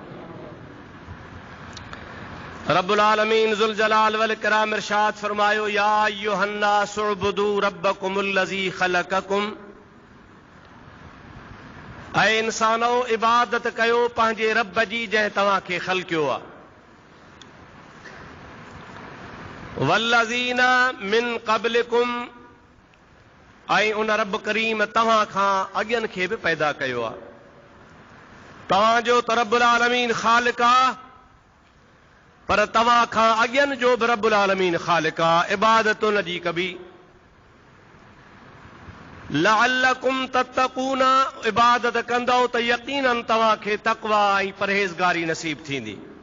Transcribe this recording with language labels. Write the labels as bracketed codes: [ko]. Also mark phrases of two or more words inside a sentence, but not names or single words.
[ar] رب العالمين ذو الجلال والإكرام [sd] ارشاد فرمايو, [ar] يا أيها الناس اعبدوا ربكم الذي خلقكم. [sd] ऐं इंसानो, इबादत कयो पंहिंजे रब जी जंहिं तव्हां खे ख़लक़ियो आहे। [ar] والذين من قبلكم, [sd] ऐं उन रब करीम तव्हां खां अॻियनि खे बि पैदा कयो आहे। तव्हांजो त रब्बुल आलमीन ख़ालिक़ आहे, पर तव्हां खां अॻियनि जो बि रब्बुल आलमीन ख़ालिक़ आहे। इबादत उन जी कबी। [ar] لعلكم تتقون, [sd] इबादत कंदो त यकीनन तव्हां खे तक़वा ऐं परहेज़गारी नसीब थींदी।